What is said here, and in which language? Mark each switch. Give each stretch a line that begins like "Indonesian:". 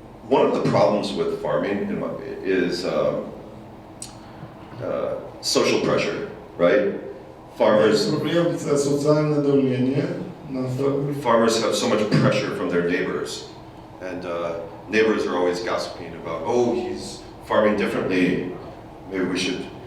English: One of the problems with farming is social pressure, right? Farmers,
Ukrainian: Проблема – це соціальне давлення на фермері.
English: Farmers have so much pressure from their neighbors, and neighbors are always gossiping about, oh, he's farming differently, maybe we should.